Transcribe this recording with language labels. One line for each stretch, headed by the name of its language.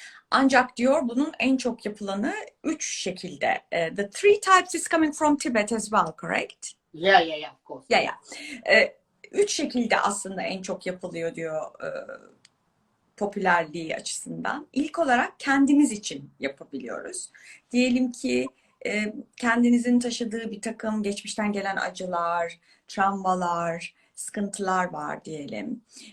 Turkish: Ancak diyor bunun en çok yapılanı 3 şekilde.
English: The 3 types is coming from Tibet as well, correct? Yeah, of course. Yeah.
Turkish: 3 şekilde aslında en çok yapılıyor diyor popülerliği açısından. İlk olarak kendimiz için yapabiliyoruz. Diyelim ki kendinizin taşıdığı bir takım geçmişten gelen acılar, travmalar, sıkıntılar var diyelim.